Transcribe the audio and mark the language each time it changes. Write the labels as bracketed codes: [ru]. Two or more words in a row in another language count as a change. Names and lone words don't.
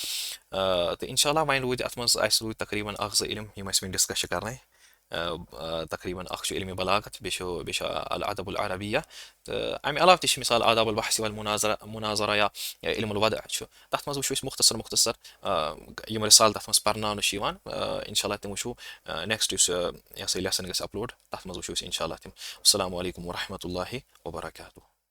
[ks] تہٕ اِنشاء اللہ وۄنۍ روٗدۍ اَتھ منٛز اَسہِ روٗدۍ تقریٖبن اکھ زٕ علم یِم اَسہِ وۄنۍ ڈِسکس چھِ کرنٕے تقریٖبن اکھ چھُ علمِ بلاغت بیٚیہِ چھُ [ar] الأدب العربية [ks] تہٕ اَمہِ علاوٕ تہِ چھِ مِثال [ar] آداب البحث والمناظرہ [ks] یا [ar] علم الوضع [ks] چھُ تَتھ منٛز وٕچھو أسۍ مختصر یِم رِسالہٕ تَتھ منٛز پرناونہٕ چھِ یِوان اِنشاء اللہ تِم وٕچھو نیکسٹ یُس یہِ ہسا یہِ لیسن گژھِ اپلوڈ تَتھ منٛز وٕچھو أسۍ اِنشاء اللہ تِم [ar] السلام علیکم ورحمتہ اللہ وبرکاتہ